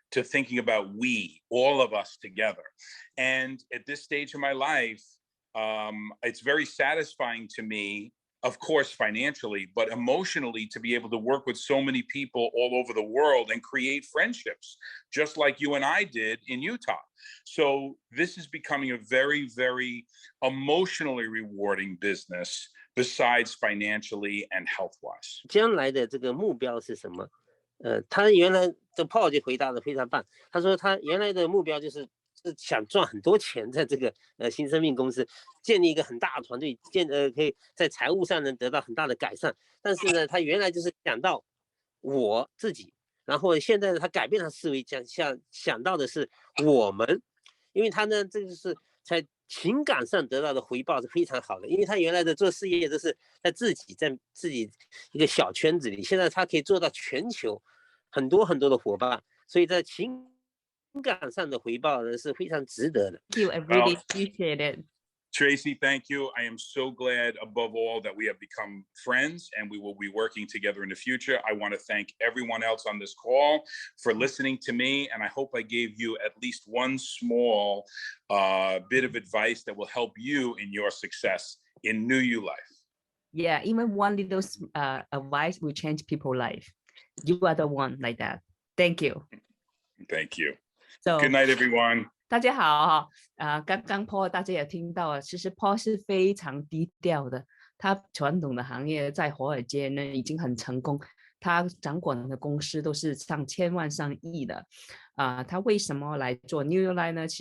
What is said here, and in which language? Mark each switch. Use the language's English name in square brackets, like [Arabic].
[English] to thinking about we, all of us together. And at this stage of my life, it's very satisfying to me, of course, financially, but emotionally, to be able to work with so many people all over the world and create friendships, just like you and I did in Utah. So this is becoming a very, very emotionally rewarding business besides financially and health-wise. [Chinese] 将来的这个目标是什么？他原来这 Paul 就回答的非常棒，他说他原来的目标就是想赚很多钱，在这个新生命公司建立一个很大的团队，可以在财务上能得到很大的改善。但是呢，他原来就是想到我自己，然后现在呢，他改变他思维，想到的是我们，因为他呢，这就是在情感上得到的回报是非常好的。因为他原来的做事业都是在自己一个小圈子里，现在他可以做到全球很多很多的伙伴，所以在情感上的回报呢是非常值得的。 [English] Thank you, I really appreciate it. Tracy, thank you. I am so glad, above all, that we have become friends and we will be working together in the future. I want to thank everyone else on this call for listening to me, and I hope I gave you at least one small bit of advice that will help you in your success in Newulife. Yeah, even one little advice will change people's life. You are the one like that. Thank you. Thank you. So, good night, everyone. [Chinese] 大家好刚刚 Paul 大家也听到了，其实 Paul 是非常低调的，他传统的行业在华尔街呢已经很成功，他掌管的公司都是上千万上亿的他为什么来做 Newulife 呢？